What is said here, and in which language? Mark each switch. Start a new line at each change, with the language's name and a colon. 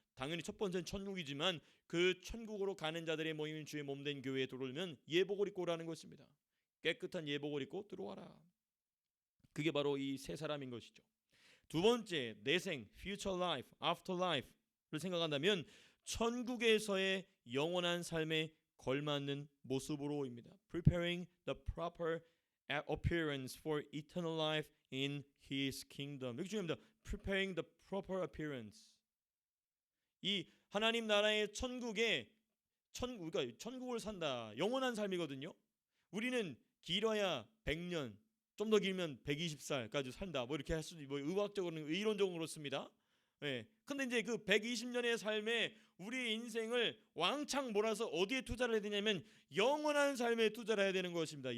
Korean: 당연히 첫 번째는 천국이지만 그 천국으로 가는 자들의 모임인 주의 몸된 교회에 들어오면 예복을 입고 오라는 것입니다. 깨끗한 예복을 입고 들어와라. 그게 바로 이 새 사람인 것이죠. 두 번째, 내생,
English: future life, after life
Korean: 를 생각한다면 천국에서의 영원한 삶에 걸맞는 모습으로입니다.
English: Preparing the proper appearance for eternal life in His kingdom.
Korean: 여기 중요합니다.
English: Preparing the proper appearance.
Korean: 이 하나님 나라의 그러니까 천국을 산다. 영원한 삶이거든요. 우리는 길어야 100년, 좀 더 길면 120살까지 산다. 뭐 이렇게 할 수도 뭐 의학적으로는 이론적으로 그렇습니다. 예. 근데 이제 그 120년의 삶에 우리의 인생을 왕창 몰아서 어디에 투자를 해야 되냐면 영원한 삶에 투자를 해야 되는 것입니다.